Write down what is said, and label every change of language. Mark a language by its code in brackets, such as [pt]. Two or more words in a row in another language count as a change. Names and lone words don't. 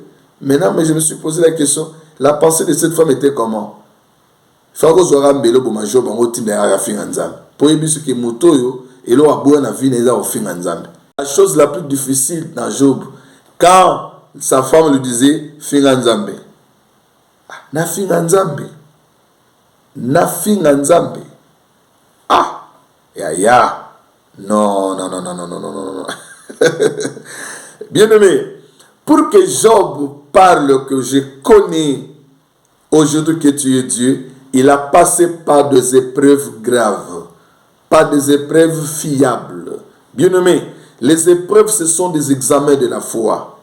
[fr] Maintenant, mais je me suis posé la question, la pensée de cette femme était comment? La chose la plus difficile dans Job, quand sa femme lui disait [ln] Finganzambe, na Finganzambe, na Finganzambe. Ah, ya, [fr] non, non, non, non, non, non, non, non. Bien aimé, pour que Job parle que je connais aujourd'hui que tu es Dieu, il a passé par des épreuves graves, par des épreuves fiables. Bien aimé, les épreuves, ce sont des examens de la foi.